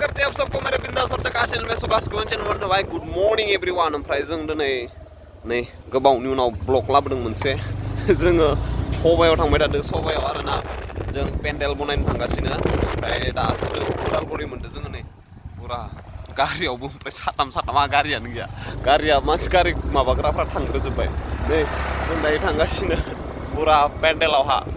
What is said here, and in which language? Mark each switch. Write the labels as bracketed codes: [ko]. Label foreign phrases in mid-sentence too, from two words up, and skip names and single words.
[hi] आप सबको मेरे बिंदास और प्रकाश चैनल में सुभाष गोविंद चैनल में भाई [en] good morning everyone [brx] ओमफ्राय जों दिनै नै गोबावनि उनाव ब्लग लाबोदों मोनसे जोङो सबायाव थांबाय थादों सबायाव आरोना जों पेन्डेल बनायनो थांगासिनो ओमफ्राय दासो उदालगुरि मोनदों जोङो नै पुरा गारियावबो ओमफ्राय साथामा गारियानो गैया गारिया मानसि गारि माबाग्राफ्रा थांग्रोजोब्बाय नै जों दायो थांगासिनो पुरा पेन्डेलावहा